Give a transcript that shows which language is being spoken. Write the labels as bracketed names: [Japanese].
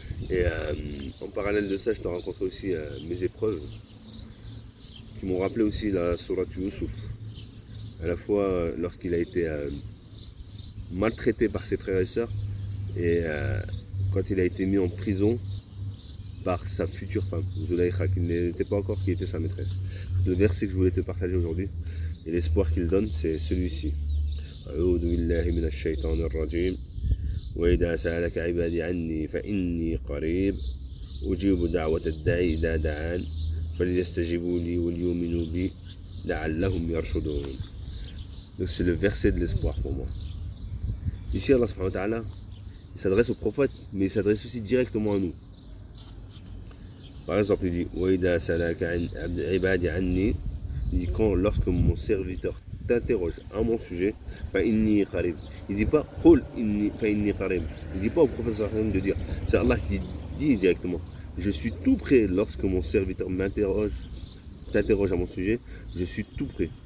[French] Et en parallèle de ça, je te raconterai aussi mes épreuves qui m'ont rappelé aussi la sourate Yusuf, à la fois lorsqu'il a été maltraité par ses frères et sœurs et quand il a été mis en prison par sa future femme, Zulaykha, qui n'était pas encore, qui était sa maîtresse. Le verset que je voulais te partager aujourd'hui, et l'espoir qu'il donne, c'est celui-ci. [Arabic] أعوذ بالله من الشيطان الرجيم وإذا سألك عبادي عني فإني قريب أجيب دعوة الداعي إذا دعان فليستجيبوا لي وليؤمنوا بي لعلهم يرشدون. [French] Donc c'est le verset de l'espoir pour moi. Ici, Allah subhanahu wa ta'ala, il s'adresse au prophète, mais il s'adresse aussi directement à nous. Par exemple, il dit lorsque mon serviteur t'interroge à mon sujet, il ne dit pas il ne dit pas au prophète de dire, c'est Allah qui dit directement, je suis tout prêt lorsque mon serviteur t'interroge à mon sujet, je suis tout prêt.